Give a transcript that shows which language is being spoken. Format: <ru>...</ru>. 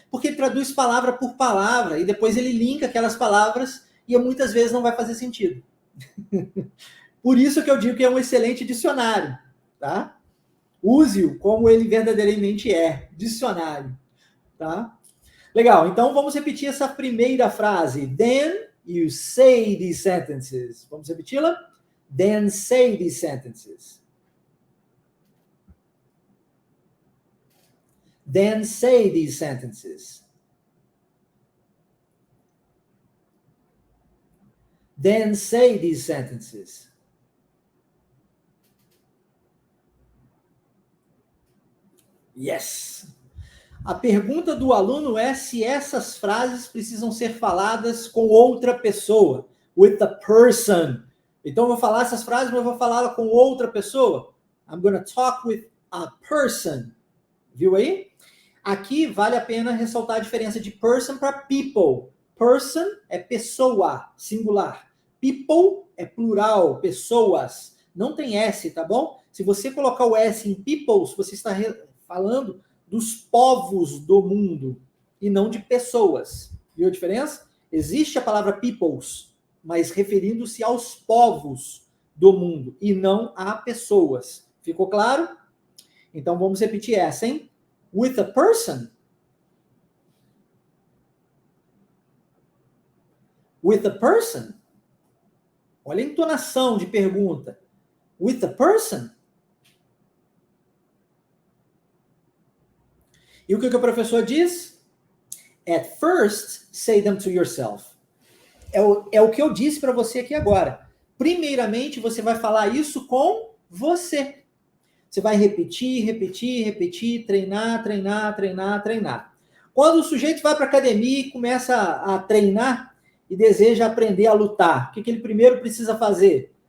<pt>Porque ele traduz palavra por palavra e depois ele linka aquelas palavras e muitas vezes não vai fazer sentido. Por isso que eu digo que é um excelente dicionário, tá? Use-o como ele verdadeiramente é, dicionário, tá? Legal, então vamos repetir essa primeira frase.</pt> <en>Then you say these sentences.</en> <pt>Vamos repeti-la?</pt> <en>Then say these sentences. Then say these sentences. Then say these sentences. Yes!</en> <pt>A pergunta do aluno é se essas frases precisam ser faladas com outra pessoa.</pt> <en>With a person.</en> <pt>Então eu vou falar essas frases, mas eu vou falar com outra pessoa.</pt> <en>I'm going to talk with a person.</en> <pt>Viu aí? Aqui vale a pena ressaltar a diferença de person para people. Person é pessoa, singular. People é plural, pessoas. Não tem S, tá bom? Se você colocar o S em peoples, você está falando dos povos do mundo e não de pessoas. Viu a diferença? Existe a palavra peoples, mas referindo-se aos povos do mundo e não a pessoas. Ficou claro? Então vamos repetir essa, hein?</pt> <en>With a person. With a person.</en> <pt>Olha a entonação de pergunta.</pt> <en>With a person.</en> <pt>E o que o professor diz?</pt> <en>At first, say them to yourself.</en> <pt>É o que eu disse para você aqui agora. Primeiramente, você vai falar isso com você. Você vai repetir, repetir, repetir, treinar, treinar, treinar, treinar. Quando o sujeito vai para a academia e começa a treinar e deseja aprender a lutar, o que ele primeiro precisa fazer?</pt>